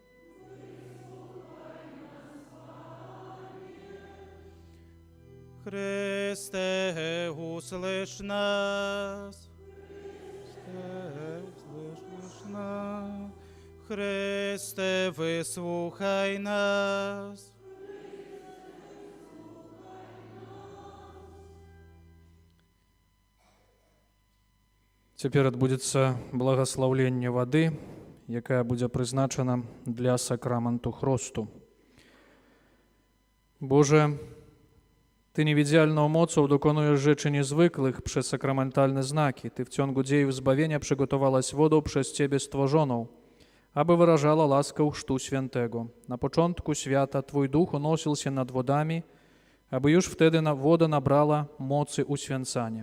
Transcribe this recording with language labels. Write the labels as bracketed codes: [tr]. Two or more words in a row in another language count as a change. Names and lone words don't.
[pl] Chryste, usłysz nas. Usłysz nas. Chryste, wysłuchaj nas. [be] Цяпер адбудзецца благаслаўленне вады, якая будзе прызначана для сакраменту хросту. Боже, [pl] Ty niewidzialną mocą dokonujesz rzeczy niezwykłych przez sakramentalne znaki. Ty w ciągu dziejów zbawienia przygotowałaś wodę przez Ciebie stworzoną, aby wyrażała laskę chrztu świętego. Na początku świata Twój duch unosił się nad wodami, aby już wtedy woda nabrała mocy uświęcania.